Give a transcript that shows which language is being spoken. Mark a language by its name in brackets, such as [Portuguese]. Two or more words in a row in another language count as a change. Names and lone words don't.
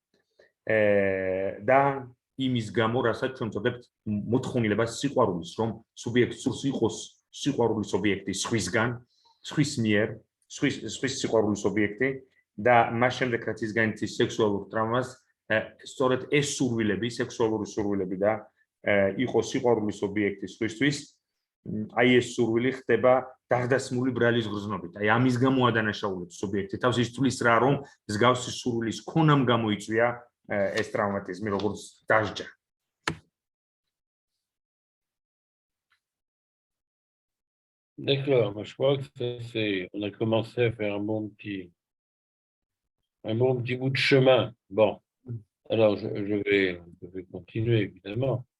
[Georgian] და იმის გამო, რასაც ჩვენ ვწოდებთ მოთხოვნილებას სიყვარულის, რომ სუბიექტი სურს იყოს სიყვარულის ობიექტი სხვისგან, სხვის მიერ, სხვის სიყვარულის ობიექტი და მას შემდეგ, რაც ის განიცდის სექსუალურ ტრავმას, სწორედ ეს სურვილები, სექსუალური სურვილები და იყოს სიყვარულის ობიექტი სხვისთვის, აი ეს სურვილი ხდება დაღდასმული ბრალის გრძნობით. აი ამის გამო ადანაშაულებს სუბიექტი თავს, ის თulis რა, რომ მსგავსი სურვილის ქონამ გამოიწვია ეს ტრავმატიზმი, როგორც დასჯა. [French] D'accord, je crois que on a commencé à faire un bon petit bout de chemin. Bon, alors je vais continuer évidemment.